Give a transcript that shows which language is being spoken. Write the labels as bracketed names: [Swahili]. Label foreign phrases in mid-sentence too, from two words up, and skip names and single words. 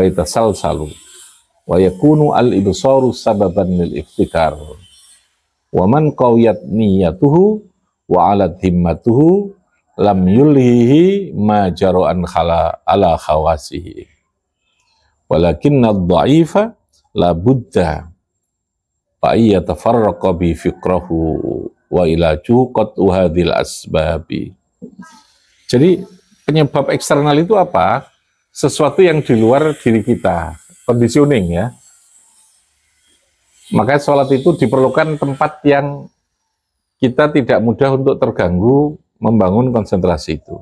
[Arabic] يتسلسل ويكون الإبصار سببا للافتكار ومن قويت نيته وعلت همته لم يلهه ما جرى على حواسه ولكن الضعيف لا بد فيتفرق به فكره والعلاج قطع هذه الأسباب. [Indonesian] Jadi penyebab eksternal itu apa? Sesuatu yang di luar diri kita. Conditioning ya. Maka sholat itu diperlukan tempat yang kita tidak mudah untuk terganggu membangun konsentrasi itu.